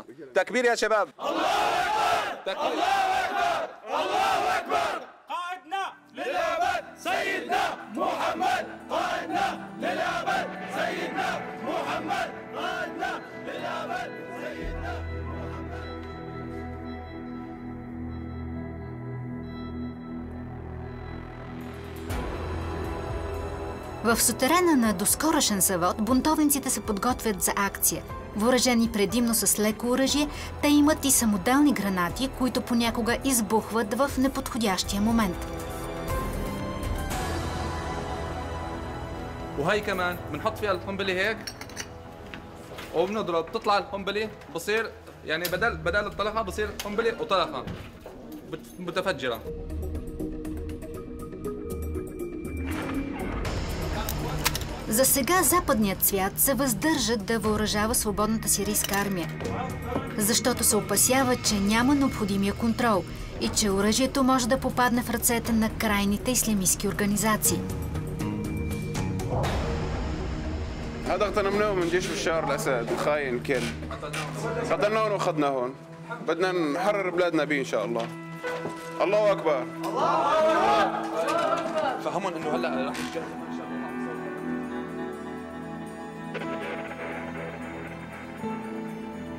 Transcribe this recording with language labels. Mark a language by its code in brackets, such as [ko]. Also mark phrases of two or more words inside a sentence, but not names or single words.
[ar] تكبير يا شباب. الله اكبر. الله اكبر. الله اكبر. قائدنا للابد سيدنا محمد. قائدنا للابد سيدنا محمد. قائدنا للابد سيدنا محمد. [bg] В сутерена на доскорошен завод бунтовниците се подготвят за акция. Въоръжени предимно с леко оръжие, те имат и самоделни гранати, които понякога избухват в неподходящия момент. [ar] وهي كمان بنحط فيها القنبله هيك وبنضرب، بتطلع القنبله بصير يعني بدل الطلقه بصير قنبله وطلقه متفجره. [bg] За сега западният свят се въздържа да въоръжава Свободната сирийска армия, защото се опасява, че няма необходимия контрол и че оръжието може да попадне в ръцете на крайните ислямистки организации. [ar] هذا اغتنمناه من جيش بشار الاسد الخاين الكل. قتلناهم واخذناهم. بدنا نحرر بلادنا به ان شاء الله. الله اكبر. الله اكبر. فهمهم انه هلا راح يتجنن ان شاء الله.